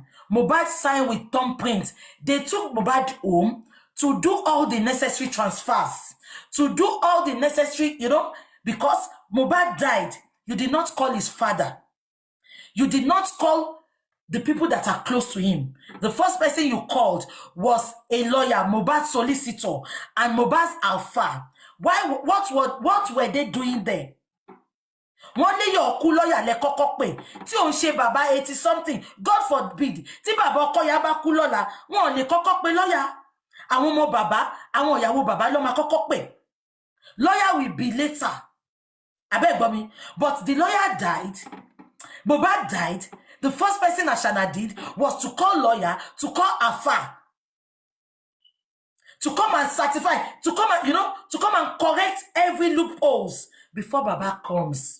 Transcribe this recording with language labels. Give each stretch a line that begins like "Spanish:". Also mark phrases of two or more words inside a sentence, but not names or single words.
English: Mohbad signed with thumbprint. They took Mohbad home to do all the necessary transfers, to do all the necessary, because Mohbad died. You did not call his father. You did not call the people that are close to him. The first person you called was a lawyer, Mohbad's solicitor, and Mohbad's alpha. Why? What were they doing there?
Yoruba: Wọ́n ní
English: your cool lawyer
Yoruba: le kọ́kọ́ pè tí ó ń ṣe bàbá 80 something.
English: God forbid.
Yoruba: Tí bàbá ọkọ ya bá kú lọ́la, wọ́n lè kọ́kọ́ pè lawyer. Àwọn ọmọ bàbá, àwọn ìyàwó bàbá ló máa kọ́kọ́ pè.
English: Lawyer will be later. Abeg
Yoruba: gbọ́ mi.
English: But the lawyer died. Mohbad died. The first person Ashana did was to call lawyer, to call Afa, to come and certify, to come and, to come and correct every loopholes before Baba comes.